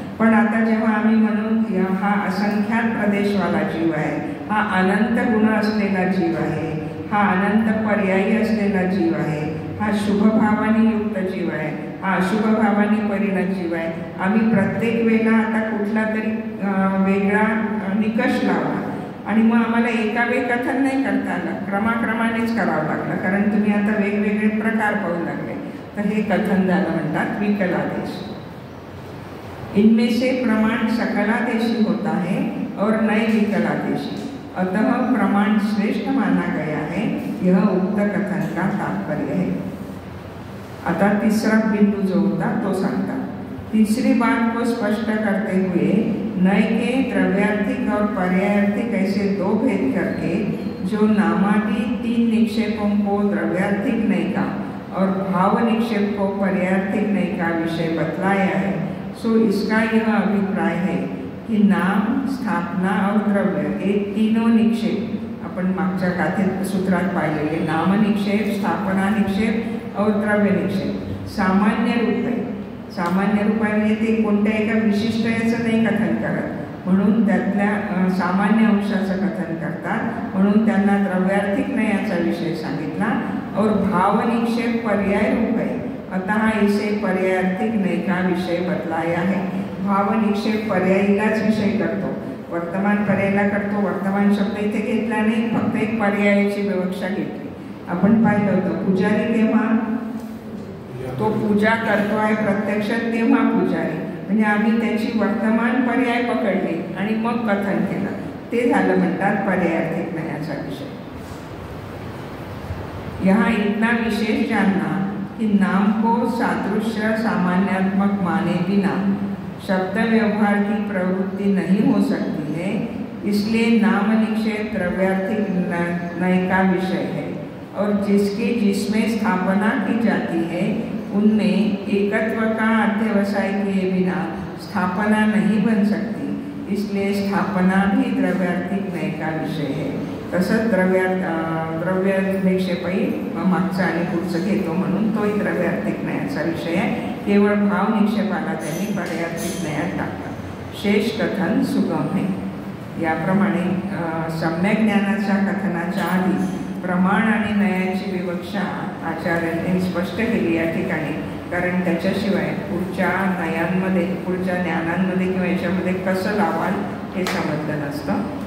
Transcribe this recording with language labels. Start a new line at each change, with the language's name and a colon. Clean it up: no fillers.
Marathi: पण आता जेव्हा आम्ही म्हणू हा असंख्यात प्रदेशवाला जीव आहे, हा अनंत गुण असलेला जीव आहे, हा अनंत पर्यायी असलेला जीव आहे, हा शुभभावाने युक्त जीव आहे, हा अशुभ भावाने परिणत जीव आहे, आम्ही प्रत्येक वेळेला आता कुठला तरी वेगळा निकष लावला आणि मग आम्हाला एका वेळी कथन नाही करता आलं, क्रमाक्रमानेच करावं लागलं, कारण तुम्ही आता वेगवेगळे प्रकार पाहू लागले, तर हे कथन झालं म्हणतात विकलादेश।
Hindi: इनमें से प्रमाण सकलादेशी होता है और नए विकलादेशी, अतः प्रमाण श्रेष्ठ माना गया है, यह उक्त कथन का तात्पर्य है।
Marathi: आता तीसरा बिंदू जो होता तो सांगता,
Hindi: तीसरी बात को स्पष्ट करते हुए नय के द्रव्यार्थिक और पर्यायार्थिक ऐसे दो भेद करके जो नामादि तीन निक्षेपों को द्रव्यार्थिक नय का और भाव निक्षेप को पर्यायार्थिक नय का विषय बतलाया है, सो इसका यह अभिप्राय है कि नाम, स्थापना और द्रव्य हे तीनों निक्षेप,
Marathi: आपण मागच्या गाथेत सूत्रात पाहिलेले
Hindi: नाम निक्षेप, स्थापना निक्षेप और द्रव्य निक्षेप
Marathi: सामान्य रूप आहे। सामान्य रूप आहे म्हणजे ते कोणत्या एका विशिष्ट याचं नाही कथन करत, म्हणून त्यातल्या सामान्य अंशाचं कथन करतात, म्हणून त्यांना द्रव्यार्थिक नयाचा विषय सांगितला।
Hindi: और भाव निक्षेप पर्याय रूप आहे, अतः इसे पर्यायार्थिक नय का विषय बतलाया है।
Marathi: भाव निक्षेप पर्यायीलाच विषय करतो, वर्तमान पर्यायला करतो, वर्तमान शब्द इथे घेतला नाही, फक्त एक पर्यायाची विवक्षा घेतली। आपण पाहिलं होतं पुजारी केव्हा तो पूजा करतो आहे प्रत्यक्षात, तेव्हा पुजारी म्हणजे आम्ही त्याची वर्तमान पर्याय पकडले आणि मग कथन केलं, ते झालं म्हणतात पर्यायार्थिक नयाचा विषय।
Hindi: यहाँ इतना विशेष जानना कि नाम को सादृश्य सामान्यात्मक माने बिना शब्द व्यवहार की प्रवृत्ति नहीं हो सकती है, इसलिए नाम निक्षेप द्रव्यार्थिक नय का विषय है, और जिसमें स्थापना की जाती है उनमें एकत्व का अध्यवसाय किए बिना स्थापना नहीं बन सकती, इसलिए स्थापना भी द्रव्यार्थिक नय का विषय है।
Marathi: तसंच द्रव्य निक्षेपही मागचा आणि पुढचं घेतो, म्हणून तोही द्रव्यार्थिक नयाचा विषय आहे। केवळ भाव निक्षेपाला त्यांनी पर्यार्थिक नयात टाकला।
Hindi: शेष कथन सुगम है।
Marathi: याप्रमाणे सम्यक ज्ञानाच्या कथनाच्या आधी प्रमाण आणि नयाची विवक्षा आचार्यांनी स्पष्ट केली या ठिकाणी, कारण त्याच्याशिवाय पुढच्या नयांमध्ये, पुढच्या ज्ञानांमध्ये किंवा याच्यामध्ये कसं लावाल हे समजलं नसतं।